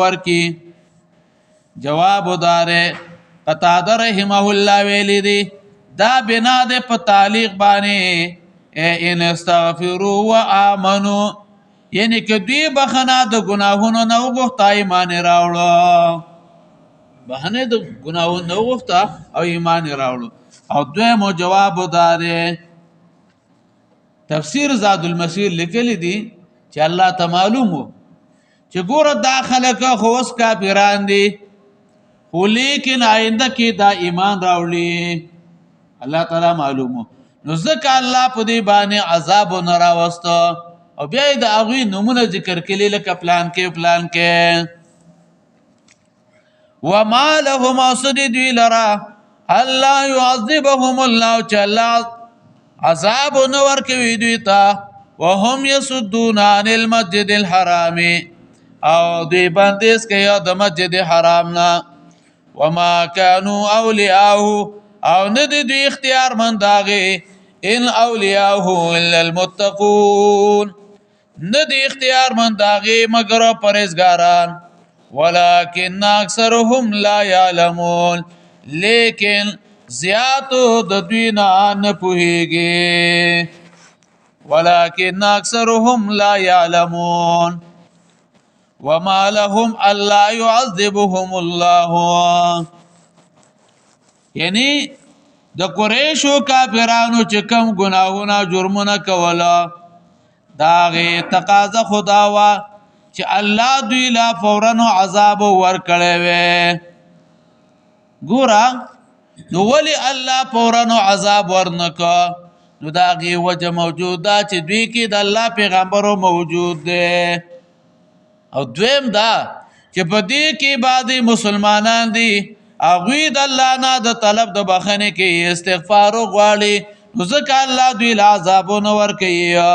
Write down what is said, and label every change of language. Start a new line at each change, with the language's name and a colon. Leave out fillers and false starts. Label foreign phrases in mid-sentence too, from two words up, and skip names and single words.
Pashto: ورکړي جواب داره قتاده رحمه الله ویلی دی دا بنا د په تعلیق باندې
Arabic: ان استغفروا وامنوا
Pashto: یعنی که دوی بخنه د ګناهونو نه وغوښته ایمان راوړو بهانه د ګناهونو نه وغوښته او ایمان راوړو او دویمو جواب داره تفسیر زاد المسیر لیکلی دی چې الله ته معلوم و چې ګوره دا خلک خو اوس کافران دي خو لیکن آینده کې دا ایمان راوړي الله تعالی معلوم و نو ځکه الله په دې باندې عذاب نه راوسته او بیا یې د هغوی نومونه ذکر کړي لکه پلان کې
Arabic: وما لهم
Pashto: او څه دي دوی لره
Arabic: الله يعذبهم الله
Pashto: چې الله عذاب نه ورکوي دوی ته
Arabic: وهم يصدون عن المسجد الحرام
Pashto: او دوی بندیز کوي د مسجد حرام نه
Arabic: وما كانوا اولیاءه
Pashto: او نه دي دوی اختیار مند هغې
Arabic: ان اولیاءه الا المتقون
Pashto: نه دي اختیار مند هغې مګر پرهیزګاران
Arabic: ولكن اکثرهم لا يعلمون
Pashto: لیکن زیاتو د دوی نه پوهیږي
Arabic: ولكن اکثرهم لا يعلمون وما لهم الا يعذبهم الله
Pashto: یعنی د قریشو کافرانو چې کوم ګناهونه جرمونه کوله د هغې تقاضا خدا وه چې الله دوی لا فورا عذاب ورکړی وی ګوره نو ولی الله فورا عذاب ورنکه نو د هغې وجه موجود ده چې دوی کې د الله پیغمبرو موجود دی او دویم دا چې په دې کې بعضې مسلمانان دي هغوی د الله نه د طلب د بخښنې کې استغفار وغواړي نو ځکه الله دوی له عذابونه ورکوي